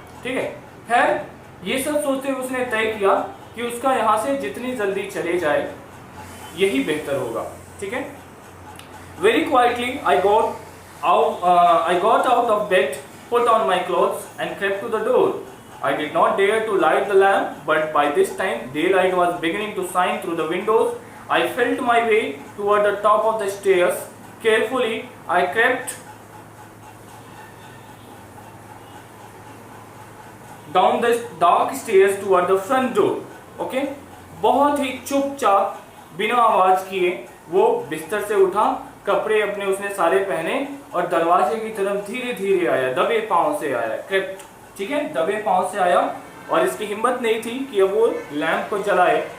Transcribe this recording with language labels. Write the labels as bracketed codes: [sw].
[hi] ठीक है, खैर ये सब सोचते हुए उसने तय किया कि उसका यहाँ से जितनी जल्दी चले जाए यही बेहतर होगा। ठीक है, [en] Very quietly I got out of bed, put on my clothes and crept to the door. I did not dare to light the lamp, but by this time daylight was beginning to shine through the windows. I felt my way toward the top of the stairs. Carefully, I crept down the dark stairs toward the front door. Okay? [hi] बहुत ही चुपचाप बिना आवाज किए वो बिस्तर से उठा, कपड़े अपने उसने सारे पहने और दरवाजे की तरफ धीरे धीरे आया, दबे पांव से आया, क्रेप्ट। ठीक है, दबे पांव से आया, और इसकी हिम्मत नहीं थी कि अब वो लैंप को जलाए।